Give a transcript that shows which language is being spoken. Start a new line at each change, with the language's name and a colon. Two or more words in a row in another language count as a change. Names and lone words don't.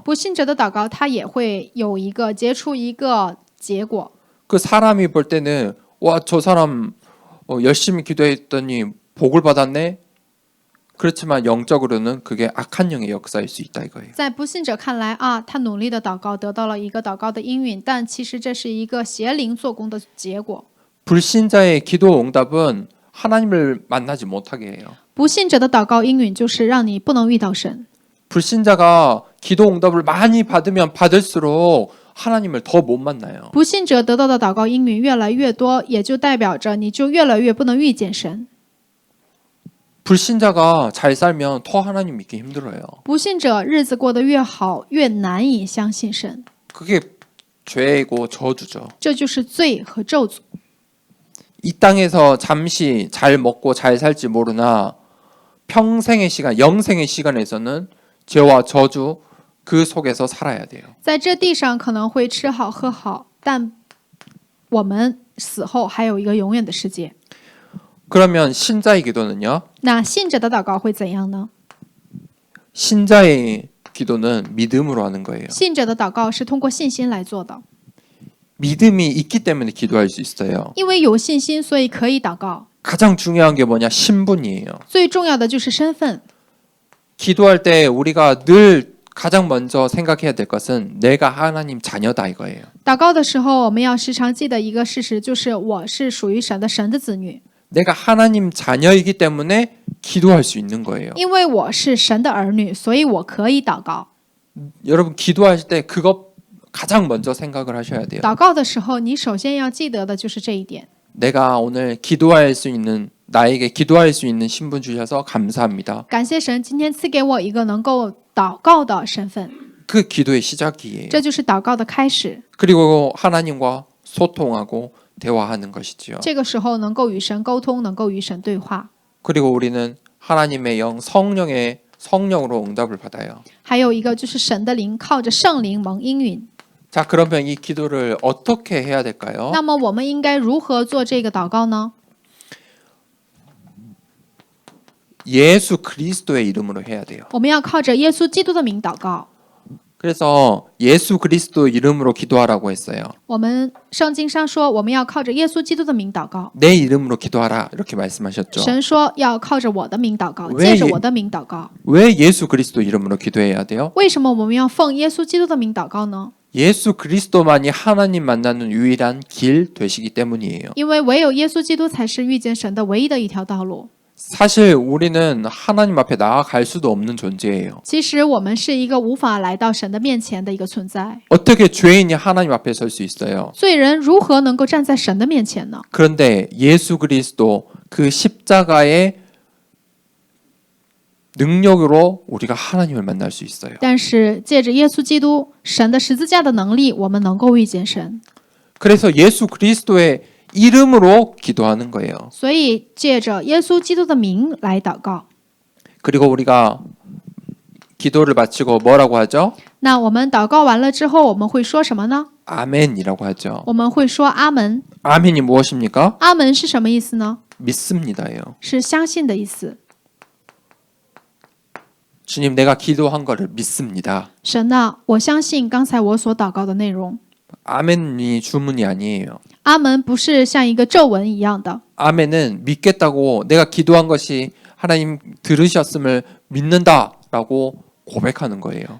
Chinese: 不信者的祷告，它也会有一个结出一个结果。
Korean: 그 사람이 볼 때는 와, 저 사람 열심히 기도했더니 복을 받았네. 그렇지만 영적으로는 그게 악한 영의 역사일 수 있다 이거예요.
Chinese: 在不信者看来啊，他努力的祷告得到了一个祷告的应允，但其实这是一个邪灵做工的结果。
Korean: 불신자의 기도 응답은 하나님을 만나지 못하게 해요.
Chinese: 不信者的祷告应允就是让你不能遇到神。
Korean: 불신자가 기도 응답을 많이 받으면 받을수록 하나님을 더 못 만나요.
Chinese: 不信者得到的祷告应允越来越多，也就代表着你就越来越不能遇见神。
Korean: 불신자가 잘 살면 더 하나님 믿기 힘들어요.
Chinese: 不信者日子过得越好，越难以相信神，
Korean: 그게 죄이고 저주죠.
Chinese: 这就是罪和咒诅。
Korean: 이 땅에서 잠시 잘 먹고 잘 살지 모르나 평생의 시간, 영생의 시간에서는 죄와 저주 그 속에서 살아야 돼요.
Chinese: 在这地上可能会吃好喝好，但我们死后还有一个永远的世界。
Korean: 그러면 신자의 기도는요?
Chinese: 那信者的祷告会怎样呢？
Korean: 신자의 기도는 믿음으로 하는 거예요.
Chinese: 信者的祷告是通过信心来做的，
Korean: 믿음이 있기 때문에 기도할 수 있어요.
Chinese: 因为有信心，所以可以祷告。
Korean: 가장 중요한 게 뭐냐? 신분이에요.
Chinese: 最重要的就是身份。
Korean: 기도할 때 우리가 늘 가장 먼저 생각해야 될 것은 내가 하나님 자녀다 이거예요.
Chinese: 祷告的时候，我们要时常记得一个事实，就是我是属于神的神的子女，
Korean: 내가 하나님 자녀이기 때문에 기도할 수 있는 거예요.
Chinese: 因为我是神的儿女，所以我可以祷告。
Korean: 여러분 기도하실 때 그거 가장 먼저 생각을 하셔야 돼요.
Chinese: 祷告的时候，你首先要记得的就是这一点。
Korean: 내가 오늘 기도할 수 있는 나에게 기도할 수 있는 신분 주셔서 감사합니다.
Chinese: 感谢神今天赐给我一个能够祷告的身份，
Korean: 그 기도의 시작이에요.
Chinese: 这就是祷告的开始。
Korean: 그리고 하나님과 소통하고 대화하는 것이지요.
Chinese: 这个时候能够与神沟通，能够与神对话。
Korean: 그리고 우리는 하나님의 영 성령의 성령으로 응답을 받아요.
Chinese: 还有一个就是神的灵，靠着圣灵蒙应允。
Korean: 자, 그러면 이 기도를 어떻게 해야 될까요?
Chinese: 那么我们应该如何做这个祷告呢？
Korean: 예수 그리스도의 이름으로 해야 돼요.
Chinese: 我们要靠着耶稣基督的名祷告。
Korean: 그래서 예수 그리스도 이름으로 기도하라고 했어요.
Chinese: 我们圣经上说，我们要靠着耶稣基督的名祷告。
Korean: 내 이름으로 기도하라 이렇게 말씀하셨죠.
Chinese: 神说要靠着我的名祷告，
Korean: 왜
Chinese: 借着我的名祷告。
Korean: 왜 예수 그리스도 이름으로 기도해야 돼요?
Chinese: 为什么我们要奉耶稣基督的名祷告呢？
Korean: 예수 그리스도만이 하나님 만나는 유일한 길 되시기 때문이에요.
Chinese: 因为唯有耶稣基督才是遇见神的唯一的一条道路。
Korean: 사실 우리는 하나님 앞에 나아갈 수도 없는 존재예요.
Chinese: 其实我们是一个无法来到神的面前的一个存在。
Korean: 어떻게 죄인이 하나님 앞에 설 수 있어요?
Chinese: 罪人如何能够站在神的面前呢？
Korean: 그런데 예수 그리스도 그 십자가의 능력으로 우리가 하나님을 만날 수 있어요.
Chinese: 但是借着耶稣基督神的十字架的能力，我们能够遇见神。
Korean: 그래서 예수 그리스도의 이름으로 기도하는 거예요.
Chinese: 所以借着耶稣基督的名来祷告。
Korean: 그리고 우리가 기도를 마치고 뭐라고 하죠?
Chinese: 那我们祷告完了之后，我们会说什么呢？
Korean: 아멘이라고 하죠.
Chinese: 我们会说阿门。
Korean: 아멘이 무엇입니까?
Chinese: 阿门是什么意思呢？
Korean: 믿습니다예요.
Chinese: 是相信的意思。
Korean: 주님, 내가 기도한 거를 믿습니다.
Chinese: 神呐，我相信刚才我所祷告的内容。
Korean: 아멘이 주문이 아니에요.
Chinese: 阿门不是像一个咒文一样的，
Korean: 아멘은 믿겠다고 내가 기도한 것이 하나님 들으셨음을 믿는다라고 고백하는 거예요.